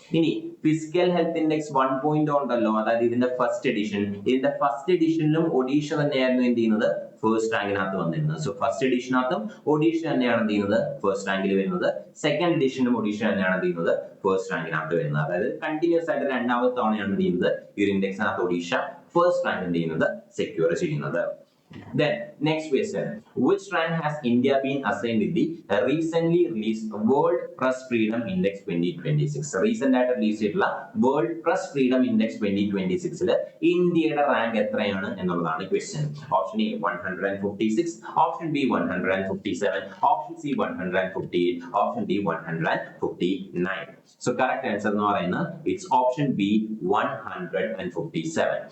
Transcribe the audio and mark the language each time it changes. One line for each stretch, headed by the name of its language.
Malayalam: ഇനി physical health index 1.0 ഉണ്ടല്ലോ, അതായത് ഇതിന്റെ ഫസ്റ്റ് എഡിഷനിലും ഒഡീഷ തന്നെയായിരുന്നു എന്ത് ചെയ്യുന്നത്, ഫസ്റ്റ് റാങ്കിനകത്ത് വന്നിരുന്നത്. സോ ഫസ്റ്റ് എഡിഷനകത്തും ഒഡീഷ തന്നെയാണ് എന്ത് ചെയ്യുന്നത്, ഫസ്റ്റ് റാങ്കിൽ വരുന്നത്. സെക്കൻഡ് എഡിഷനും ഒഡീഷ തന്നെയാണ് എന്ത് ചെയ്യുന്നത്, ഫസ്റ്റ് റാങ്കിനകത്ത് വരുന്നത്. അതായത് കണ്ടിന്യൂസ് ആയിട്ട് രണ്ടാമത്തെ തവണയാണ് എന്ത് ചെയ്യുന്നത്, ഈ ഒരു ഇൻഡെക്സിനകത്ത് ഒഡീഷ ഫസ്റ്റ് റാങ്ക് എന്ത് ചെയ്യുന്നത്, സെക്യൂർ ചെയ്യുന്നത്.
English: Then next question, which rank has India been assigned with the recently released World Press Freedom Index 2026?
Malayalam: Recent ആയിട്ട് റിലീസ് ചെയ്തിട്ടുള്ള World Press Freedom Index 2026 ഇന്ത്യയുടെ റാങ്ക് എത്രയാണ് എന്നുള്ളതാണ് question.
English: Option A 156, option B 157, option C 158, option D 159. So correct answer
Malayalam: എന്ന് പറയുന്നത്
English: It's option B 157.